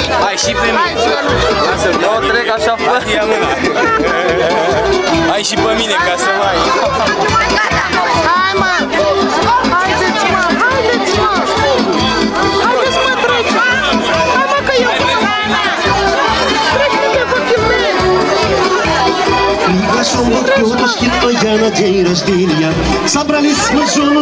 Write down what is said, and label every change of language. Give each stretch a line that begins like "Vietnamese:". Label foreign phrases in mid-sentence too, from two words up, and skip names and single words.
Romanian: Hai și pe mine. Eu trec așa fără. Hai și pe mine ca să mai. Hai, mă. Haideți, mă. Haideți, mă. Haideți, mă, treci. Hai, mă, că eu vă trec, mine, vă filmez.
Russian: Приглашен был тетушкин, а я на день рождения. Собрались мы с женушкой.